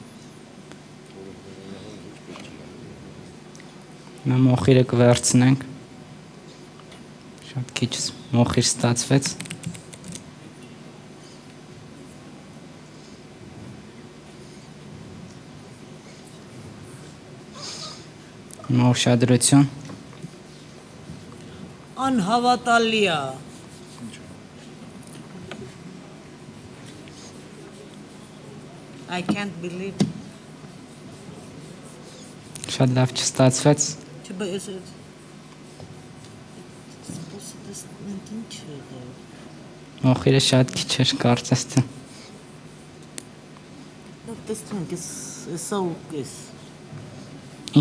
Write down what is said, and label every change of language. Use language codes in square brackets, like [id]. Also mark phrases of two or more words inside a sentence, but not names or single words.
[hy] Նա մոխիրը կվերցնենք, շատ քիչ մոխիր ստացվեց։ Հիմա ուշադրություն։ Անհավատալի է։ [en] I can't believe։ [hy] Շատ լավ չստացվեց։ Չբայես է։ Մոխիրը շատ քիչ էր կարծես թե։ Տեսնենք, էսա ու կես։